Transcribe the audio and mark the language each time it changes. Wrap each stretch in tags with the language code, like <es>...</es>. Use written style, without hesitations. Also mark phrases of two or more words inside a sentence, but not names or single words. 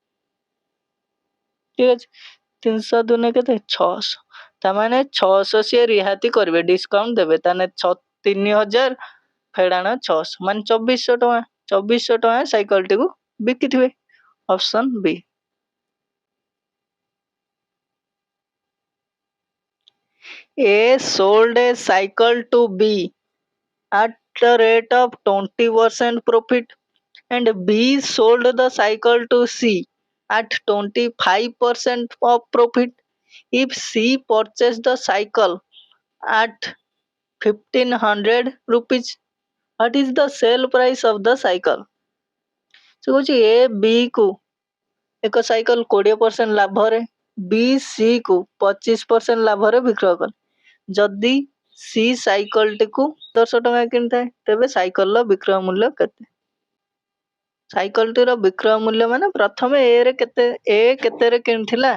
<or>ଠିକ ଅଛି। 300 ଦୁନେ କେତେ? 600। ତାମାନେ 600 ସିଏ ରିହାତି କରିବେ, ଡିସକାଉଣ୍ଟ ଦେବେ। ତାହେଲେ 3000 ଫେଡାଣ 600 ମାନେ 2400 ଟଙ୍କା। 2400 ଟଙ୍କା ସାଇକେଲଟିକୁ ବିକିଥିବେ,</or> <en>option B. A sold a cycle to B at the rate of 20% profit and B sold the cycle to C at 25% of profit. If C purchased the cycle at 1500 rupees, what is the sale price of the cycle?</en> <or>ସେ କହୁଛି A B କୁ ଏକ ସାଇକେଲ 20% ଲାଭରେ, B C କୁ 25% ଲାଭରେ ବିକ୍ରୟ କଲେ। ଯଦି ସି ସାଇକେଲଟିକୁ 1000 ଟଙ୍କା କିଣିଥାଏ, ତେବେ ସାଇକେଲର ବିକ୍ରୟ ମୂଲ୍ୟ କେତେ? ସାଇକେଲଟିର ବିକ୍ରୟ ମୂଲ୍ୟ ମାନେ ପ୍ରଥମେ ଏ କେତେରେ କିଣିଥିଲା।</or>